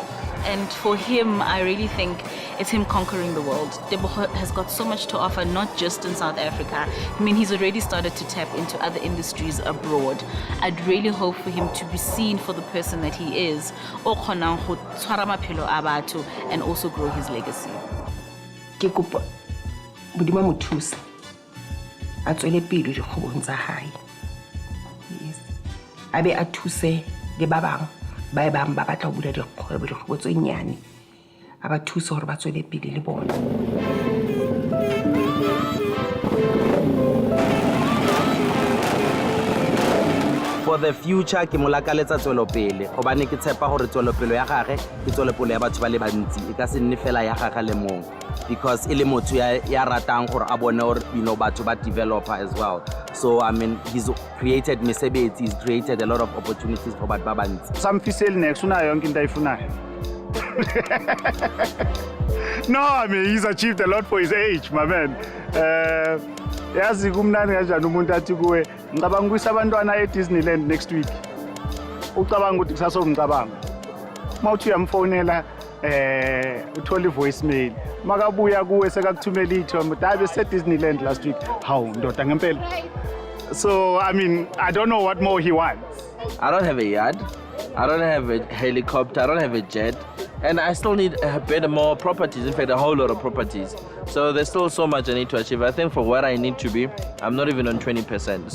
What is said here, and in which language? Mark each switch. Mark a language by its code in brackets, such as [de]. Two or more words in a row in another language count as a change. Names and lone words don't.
[en] And for him, I really think it's him conquering the world. Teboho has got so much to offer, not just in South Africa. I mean, he's already started to tap into other industries abroad. I'd really hope for him to be seen for the person that he is, and also grow his legacy. [st] Ke kopa Modimo mo thuse a tswele pele dikgwebong tsa hae. [en] Yes. [st] A be a thuse le ba bang ba batla ho bula dikgwebo tse nyane. A ba thuse hore ba tswele pele le bona. [en] For the future [tn] ke mo lakaletsa tswelopele gobane ke tshepa gore tswelopele ya gagwe ke tswelopele ya batho ba le bantsi e ka se nne fela ya gagwe le mong because ile motho ya ratang gore a bone gore batho ba developer [en] as well. So I mean, he's created mesebetsi, he's created a lot of opportunities for [tn] batho ba bantsi. [zu] Samfiseli next unayo yonke into ayifunayo. [en] No, I mean, he's achieved a lot for his age, my man. [zu] Yazi kumnani kanjani umuntu athi kuwe ngicabanga ukuyisa abantwana eDisneyland [en] next week. [zu] Ucabanga ukuthi kusasa ngicabanga. Mawuthi uyamfonela uthola ivoicemail. Makabuya kuwe sekakuthumela ithombe dabe seDisneyland [en] last week. [zu] Hawu ndoda ngempela. [en] So I mean, I don't know what more he wants. I don't have a yard. I don't have a helicopter. I don't have a jet. And I still need a bit more properties, in fact, a whole lot of properties. So there's still so much I need to achieve. I think for where I need to be, I'm not even on 20%.